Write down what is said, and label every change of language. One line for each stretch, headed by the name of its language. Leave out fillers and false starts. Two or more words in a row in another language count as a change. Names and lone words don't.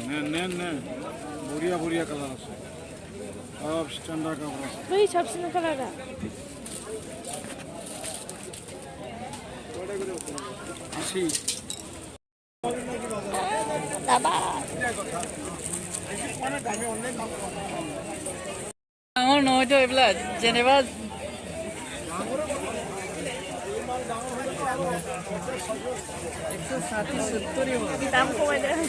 Bodo: बरिया कालार
Bangla: আছে সব স্ট্যান্ডার্ড কাপড়।
Bodo: बै साबसिन कालारा
Bangla: আসি
Assamese: ডাঙৰ নহয়তো এইবিলাক যেনিবা
Bodo: दाम खमायदो।